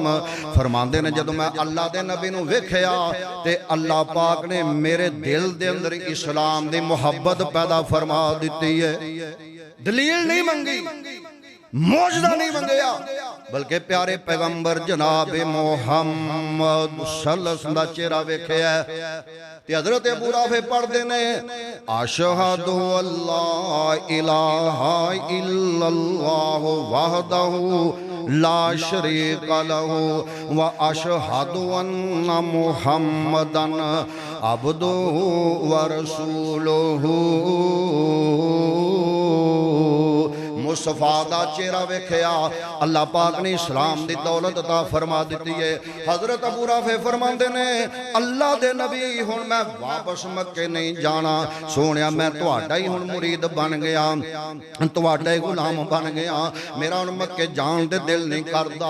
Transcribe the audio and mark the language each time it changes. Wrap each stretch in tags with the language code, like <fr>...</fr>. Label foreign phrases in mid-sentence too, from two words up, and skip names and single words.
<pa>فرماندے نے جدوں میں اللہ دے نبی نوں ویکھیا تے اللہ پاک نے میرے دل دے اندر اسلام دی محبت پیدا فرما دتی اے. دلیل نہیں منگی، معجزہ نہیں منگیا، بلکہ پیارے پیغمبر جناب محمد</pa> <ar>صلى الله عليه وسلم</ar> <pa>دا چہرہ ویکھیا تے حضرت ابو رافع پڑھدے نے</pa> <ar>أشهد أن لا إله إلا الله وحده لا شريك له وأشهد أن محمدا عبده ورسوله.</ar> <pa>مصطفیٰ دا چہرہ ویکھیا، اللہ پاک نے اسلام دی دولت عطا فرما دتی اے. حضرت ابو رافع فرماندے نے اللہ دے نبی ہن میں واپس مکے نہیں جانا، سوہنیا میں تہاڈا ای ہن مرید بن گیا، تہاڈا ای غلام بن گیا، میرا ہن مکے جان نوں دل نہیں کردا.</pa>